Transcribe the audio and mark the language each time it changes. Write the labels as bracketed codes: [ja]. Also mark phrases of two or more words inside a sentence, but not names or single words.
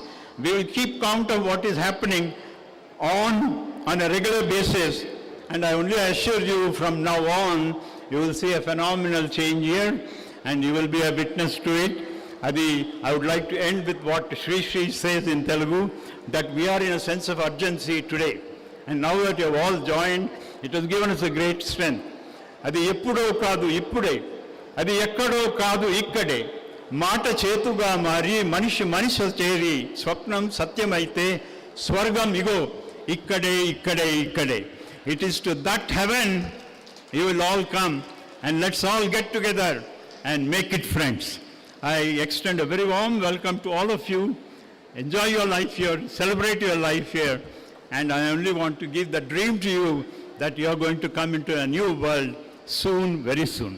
[en] We will keep count of what is happening on a regular basis, and I only assure you from now on, you will see a phenomenal change here, and you will be a witness to it. I would like to end with what Sri Sri says in Telugu, that we are in a sense of urgency today. And now that you have all joined, it has given us a great strength. [te] అది ఎప్పుడో కాదు ఇప్పుడే, అది ఎక్కడో కాదు ఇక్కడే, మాట చేతగా మరి మనిషి మనిషా చేరి, స్వప్నం సత్యమైతే, స్వర్గం ఇగో, ఇక్కడే, ఇక్కడే, ఇక్కడే. [en] It is to that heaven you will all come, and let's all get together and make it friends. I extend a very warm welcome to all of you. Enjoy your life here, celebrate your life here, and I only want to give the dream to you that you are going to come into a new world soon, very soon.